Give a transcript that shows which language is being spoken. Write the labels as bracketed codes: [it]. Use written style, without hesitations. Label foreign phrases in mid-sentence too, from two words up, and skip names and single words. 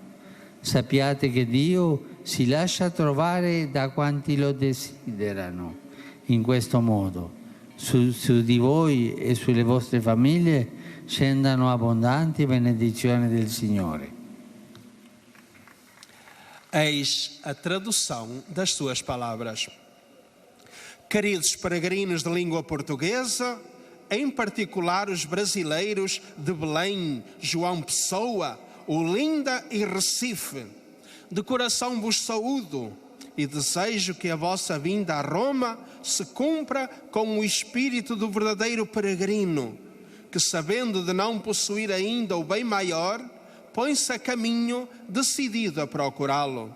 [it] Sappiate che Dio si lascia trovare da quanti lo desiderano. In questo modo, su di voi e sulle vostre famiglie scendano abbondanti benedizioni del Signore. [pt] Eis a tradução das suas palavras. Queridos peregrinos de língua portuguesa, em particular os brasileiros de Belém, João Pessoa, Olinda e Recife, de coração vos saúdo e desejo que a vossa vinda a Roma se cumpra com o espírito do verdadeiro peregrino, que, sabendo de não possuir ainda o bem maior, põe-se a caminho decidido a procurá-lo.